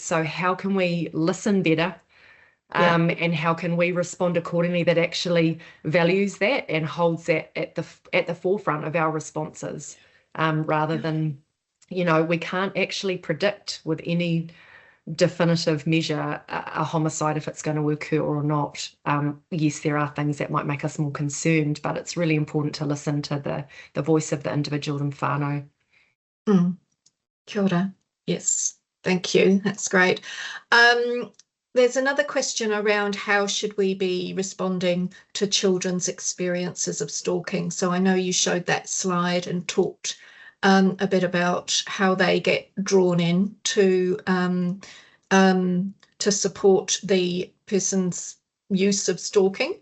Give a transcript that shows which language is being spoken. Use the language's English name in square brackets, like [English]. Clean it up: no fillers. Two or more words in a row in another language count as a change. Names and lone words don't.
[English] So how can we listen better? And how can we respond accordingly that actually values that and holds that at the forefront of our responses, rather than, we can't actually predict with any definitive measure a homicide if it's going to occur or not. Yes, there are things that might make us more concerned, but it's really important to listen to the voice of the individual and whānau. [Māori] Kia ora. [English] Yes, thank you. That's great. There's another question around how should we be responding to children's experiences of stalking. So I know you showed that slide and talked a bit about how they get drawn in to support the person's use of stalking.